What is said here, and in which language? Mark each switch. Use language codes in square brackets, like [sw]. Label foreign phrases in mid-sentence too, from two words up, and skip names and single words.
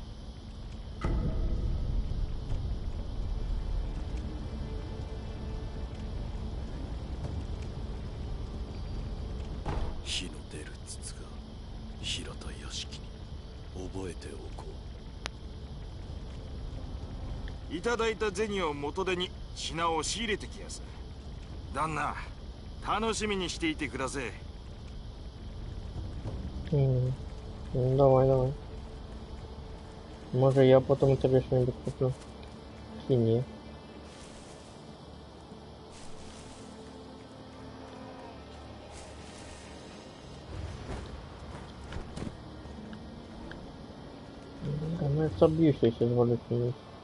[ja] 火の出る筒が平田屋敷に。覚えておこいただいた銭を元手に品を仕入れてきやす。旦那、楽しみにしていてください。 [ru] Давай, давай. Может, я потом тебе что-нибудь куплю. Синие. Да, ну я собьюсь, если зволю синить.